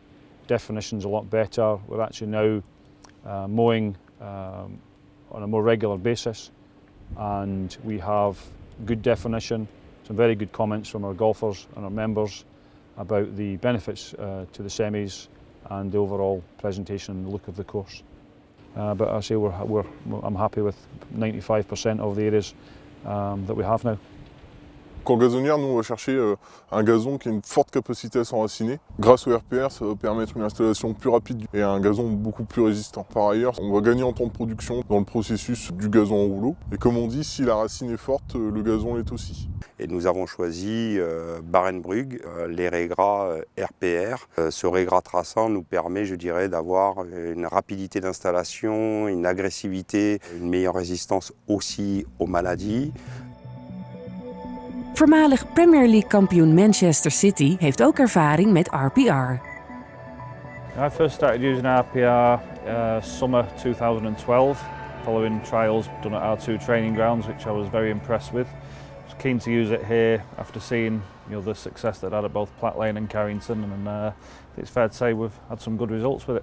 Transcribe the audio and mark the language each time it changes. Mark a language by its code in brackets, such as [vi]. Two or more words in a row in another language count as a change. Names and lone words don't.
[en] Definition's a lot better. We're actually now mowing on a more regular basis, and we have good definition, some very good comments from our golfers and our members about the benefits to the semis and the overall presentation and look of the course. But I say I'm happy with 95% of the areas that we have now. [fr] Qu'en gazonnière, nous on va chercher un gazon qui a une forte capacité à s'enraciner. Grâce au RPR, ça va permettre une installation plus rapide et un gazon beaucoup plus résistant. Par ailleurs, on va gagner en temps de production dans le processus du gazon en rouleau. Et comme on dit, si la racine est forte, le gazon l'est aussi. Et nous avons choisi Barenbrugg, les raaigras RPR. Ce raaigras traçant nous permet, je dirais, d'avoir une rapidité d'installation, une agressivité, une meilleure résistance aussi aux maladies. [nl] Voormalig Premier League kampioen Manchester City heeft ook ervaring met RPR. [en] I first started using RPR summer 2012, following trials done at our 2 training grounds, which I was very impressed with. I was keen to use it here after seeing the success that it had at both Platt Lane and Carrington, and it's fair to say we've had some good results with it.